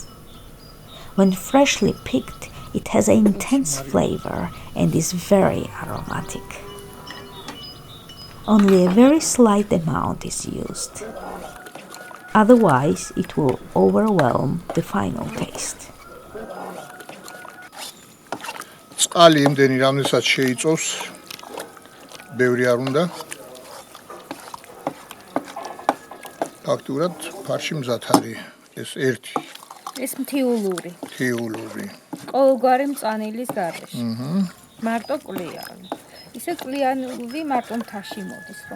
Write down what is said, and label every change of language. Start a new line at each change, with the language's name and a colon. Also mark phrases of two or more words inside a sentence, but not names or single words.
English: When freshly picked, it has an intense flavor and is very aromatic. Only a very slight amount is used. Otherwise, it will overwhelm the final taste.
Georgian: წყალი იმდენი რამდენსაც შეიწოვს ბევრი არ უნდა ფაქტურად ფარში მზად არის ეს ერთი ეს მთიულური ყოველგვარი მწანილის გარეშე მარტო კვლიავი ისე კვლიანური მარტო მთაში მოდის რომ